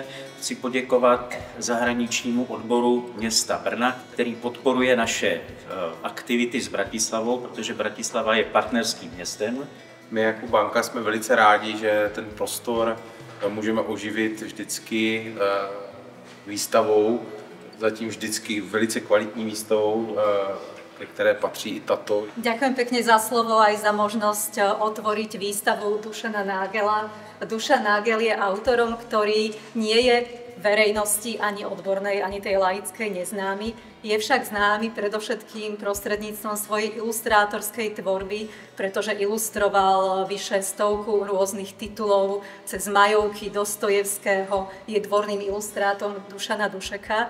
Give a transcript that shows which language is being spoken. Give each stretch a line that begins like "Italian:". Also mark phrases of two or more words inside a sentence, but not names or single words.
Czech: Chci poděkovat zahraničnímu odboru města Brna, který podporuje naše aktivity s Bratislavou, protože Bratislava je partnerským městem. My jako banka jsme velice rádi, že ten prostor můžeme oživit vždycky výstavou, zatím vždycky velice kvalitní výstavou, ke které patří i tato.
Slovak: Ďakujem pekne za slovo aj za možnosť otvoriť výstavu Dušana Nágela. Dušan Nágel je autorom, ktorý nie je verejnosti ani odbornej, ani tej laickej neznámy. Je však známy predovšetkým prostredníctvom svojej ilustrátorskej tvorby, pretože ilustroval vyše 100 rôznych titulov cez Majovky, Dostojevského, je dvorným ilustrátom Dušana Dušeka.